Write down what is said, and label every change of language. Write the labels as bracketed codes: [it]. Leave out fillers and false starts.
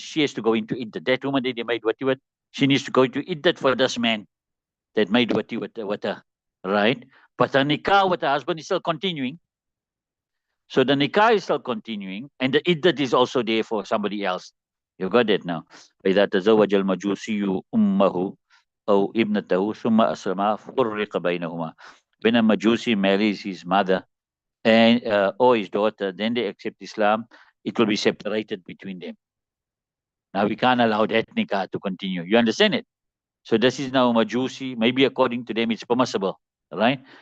[en] She has to go into iddat. That woman that they made wati with, she needs to go into iddat for this man that made wati with her. Right? But the nikah with the husband is still continuing. So the nikah is still continuing, and the iddat is also there for somebody else. You got it now. [ar] فإذا تزوج المجوسي أمه أو ابنته ثم أسلم فرق بينهما. [en] When a Majusi marries his mother and or his daughter, then they accept Islam, it will be separated between them. Now we can't allow that nikah to continue. You understand it? So this is now Majusi. Maybe according to them it's permissible, right?